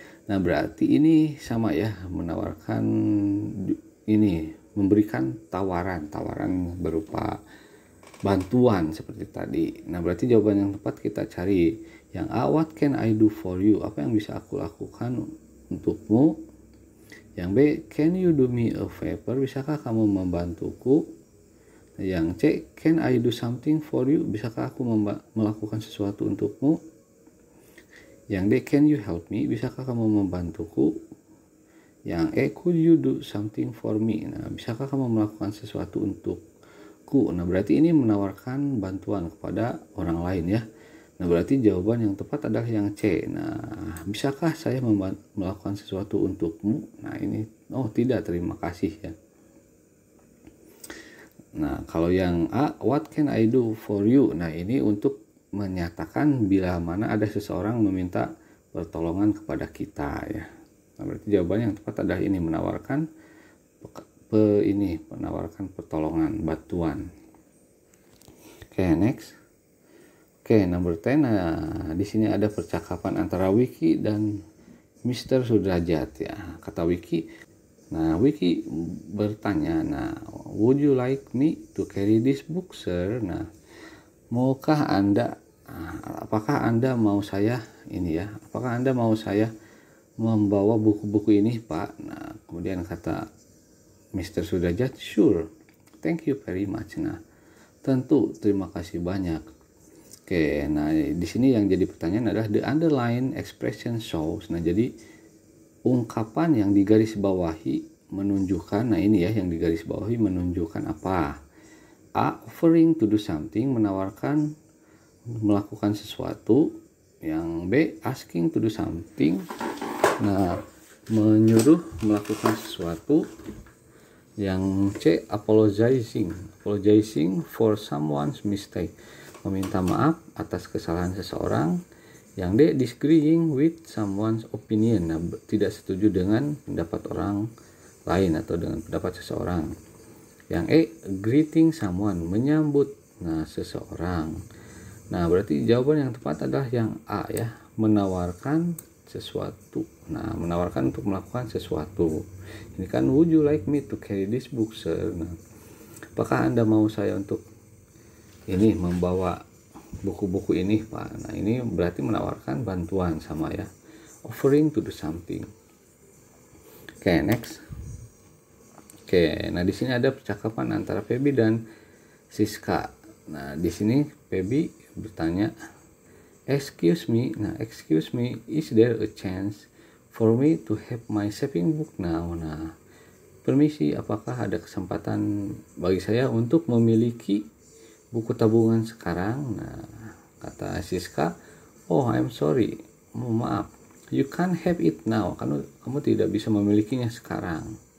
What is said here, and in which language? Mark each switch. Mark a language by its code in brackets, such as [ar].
[id] Nah, berarti ini sama ya, menawarkan ini, memberikan tawaran berupa bantuan seperti tadi. Nah, berarti jawaban yang tepat kita cari yang A, [en] what can I do for you? [id] Apa yang bisa aku lakukan untukmu? [en] Yang B, can you do me a favor? [id] Bisakah kamu membantuku? [en] Yang C, can I do something for you? [id] Bisakah aku melakukan sesuatu untukmu? Yang D, [en] can you help me? [id] Bisakah kamu membantuku? [en] Yang E, could you do something for me? [id] Nah, bisakah kamu melakukan sesuatu untukku? Nah, berarti ini menawarkan bantuan kepada orang lain ya. Nah, berarti jawaban yang tepat adalah yang C. Nah, bisakah saya melakukan sesuatu untukmu? Nah, ini, oh tidak, terima kasih ya. Nah, kalau yang A, [en] what can I do for you? [id] Nah, ini untuk menyatakan bila mana ada seseorang meminta pertolongan kepada kita ya. Nah, berarti jawaban yang tepat adalah ini, menawarkan pertolongan, bantuan. Oke, next. Oke, [en] number 10. [id] Nah, di sini ada percakapan antara Wiki dan Mr. Sudrajat ya. Kata Wiki, nah Wiki bertanya, nah, [en] would you like me to carry this book, sir? [id] Nah, maukah Anda, apakah Anda mau saya ini ya? Apakah Anda mau saya membawa buku-buku ini, Pak? Nah, kemudian kata Mr. [en] Sudrajat, sure, thank you very much. [id] Nah, tentu, terima kasih banyak. Oke, nah di sini yang jadi pertanyaan adalah [en] the underline expression shows. [id] Nah, jadi ungkapan yang digarisbawahi menunjukkan, nah ini ya yang digarisbawahi menunjukkan apa? [en] A, offering to do something, [id] menawarkan melakukan sesuatu. Yang B, [en] asking to do something, [id] nah menyuruh melakukan sesuatu. Yang C, [en] apologizing for someone's mistake, [id] meminta maaf atas kesalahan seseorang. Yang D, [en] disagreeing with someone's opinion, [id] nah, tidak setuju dengan pendapat orang lain atau dengan pendapat seseorang. Yang E, [en] greeting someone, [id] menyambut seseorang. Nah, berarti jawaban yang tepat adalah yang A ya, menawarkan sesuatu. Nah, menawarkan untuk melakukan sesuatu. Ini kan, [en] would you like me to carry this book, sir? [id] Nah, apakah Anda mau saya untuk ini membawa buku-buku ini, Pak? Nah, ini berarti menawarkan bantuan sama ya, [en] offering to do something. [id] Oke, next. Oke, nah di sini ada percakapan antara Feby dan Siska. Nah, di sini Feby bertanya, [en] excuse me, is there a chance for me to have my saving book now? [id] Nah, permisi, apakah ada kesempatan bagi saya untuk memiliki buku tabungan sekarang? Nah, Nah, Siska, [en] oh I'm sorry, [id] maaf, [en] you can't have it now, [id] kamu tidak bisa memilikinya sekarang.